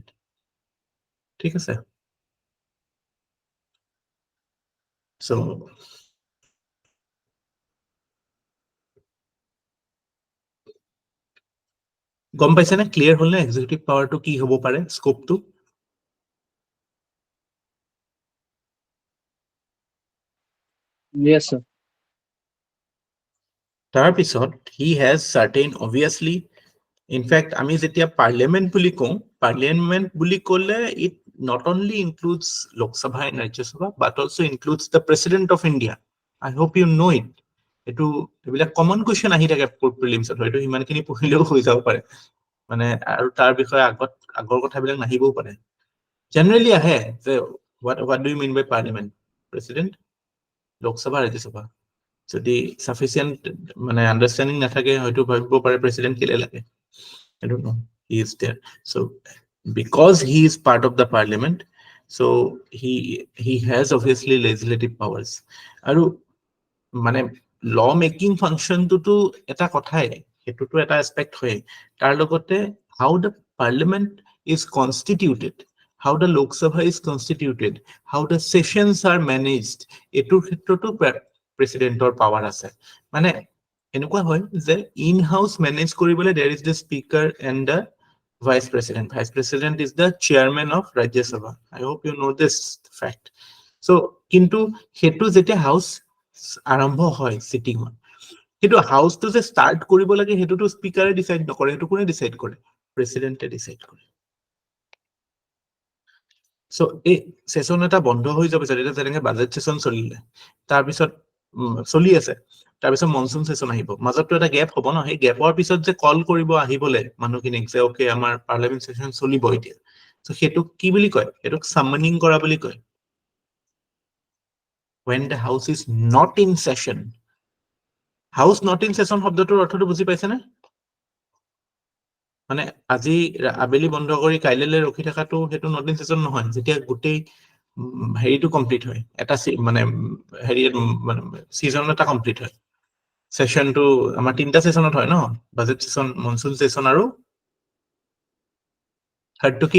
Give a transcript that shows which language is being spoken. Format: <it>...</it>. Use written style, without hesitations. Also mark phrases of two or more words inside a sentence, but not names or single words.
<as>ঠিক আছে, চ' গম পাইছে নে, ক্লিয়াৰ হ'ল নে</as> <en>executive power</en> <as>কি হ'ব পাৰে, স্কোপটো?</as> <en>Yes, sir. তাৰপিছত he has certain obviously, in fact</en> <as>আমি যেতিয়া পাৰ্লিয়ামেণ্ট বুলি কওঁ, পাৰ্লিয়ামেণ্ট বুলি ক'লে</as> <en>it not only includes Lok Sabha and Rajya Sabha but also includes the President of India. I hope you know it.</en> <as>এইবিলাক</as> <en>common question</en> <as>আহি থাকে প্ৰিলিমছত, হয়তো সিমানখিনি পঢ়িলেও হৈ যাব পাৰে মানে, আৰু তাৰ বিষয়ে আগৰ কথাবিলাক নাহিবও পাৰে। জেনেৰেলি আহে যে</as> <en>what do you mean by parliament? President, Lok Sabha, Rajya Sabha।</en> <as>যদি সাফিচিয়েন্ট মানে আন্ডাৰষ্টেণ্ডিং নাথাকে হয়তো ভাবিব পাৰে প্ৰেচিডেণ্ট কেলে লাগে,</as> <en>I don't know, he is there. So because he is part of the parliament, so he has obviously legislative powers,</en> <as>আৰু মানে</as> <en>law making function</en> <as>এটা কথাই, সেইটোতো এটা এছপেক্ট হয়, তাৰ লগতে</as> <en>how the parliament is constituted, how the Lok Sabha is constituted, how the sessions are managed,</en> <as>এইটোৰ ক্ষেত্ৰতো প্ৰেচিডেণ্টৰ পাৱাৰ আছে। মানে এনেকুৱা হয় যে</as> <en>in house manage কৰিবলৈ there is the speaker and the vice president. Vice president is the chairman of Rajya Sabha. I hope you know this fact.</en> <as>So কিন্তু সেইটো যেতিয়া হাউচ আৰম্ভ হয় চিটিঙত, সেইটো হাউচটো যে ষ্টাৰ্ট কৰিব লাগে সেইটোতো স্পিকাৰে ডিচাইড নকৰে, সেইটো কোনে ডিচাইড কৰে? প্ৰেচিডেণ্টে ডিচাইড কৰে। চ' এই সেশন এটা বন্ধ হৈ যাব পিছত, এতিয়া যেনেকে</as> <en>budget session</en> <as>চলিলে, তাৰপিছত চলি আছে, তাৰপিছত</as> <en>monsoon session</en> <as>আহিব, মাজততো এটা গেপ হ'ব ন, সেই গেপৰ পিছত যে কল কৰিব আহিবলে মানুহখিনিক যে অকে আমাৰ</as> <en>parliament session</en> <as>চলিব এতিয়া, চ' সেইটোক কি বুলি কয়? সেইটোক সামনিং কৰা বুলি কয়।</as> <en>When the house is not in session. House not in session</en> <as>শব্দটোৰ অৰ্থটো বুজি পাইছেনে? মানে আজি আবেলি বন্ধ কৰি কাইলৈ ৰখি থকাটো সেইটো</as> <en>not in session</en> <as>নহয়, যেতিয়া গোটেই হেৰিটো কমপ্লিট হয়, এটা মানে হেৰি সিজন এটা কমপ্লিট হয়। সেশনটো আমাৰ 3টা সেশনত হয় ন,</as> <en>budget session, monsoon session</en> <as>আৰু থাৰ্ডটো কি?</as>